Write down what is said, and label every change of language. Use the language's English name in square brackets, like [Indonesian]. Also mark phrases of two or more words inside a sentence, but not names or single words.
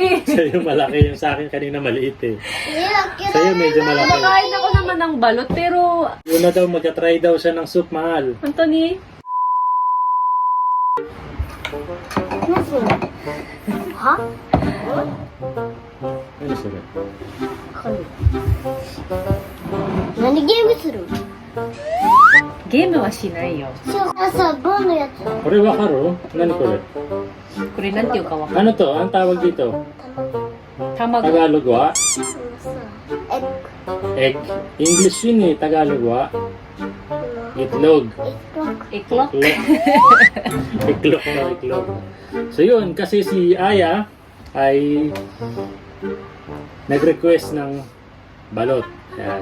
[Filipino] Sa'yo malaki yung sa akin kanina maliit eh. Sa'yo medyo malaki. Kumakain ako naman ng balot, pero... Yun na daw, magka-try daw siya ng soup, mahal. Anthony? Ha? Ano sila? [Japanese] 何ゲームする？ゲームはしないよ。朝ボンのやつ。これわかろ? 何これ? これなんていうかわかんない。 [Filipino] Ano to? Ang tawag dito? [Japanese] 卵。 Tagalog wa? エッ [English] Egg. [Filipino] English yun eh, Tagalog wa? Itlog. [Japanese] エッグ。 [Filipino] Iklok. Iklog na, iklog. So yun, kasi si Aya ay nag-request ng balot. Ayan.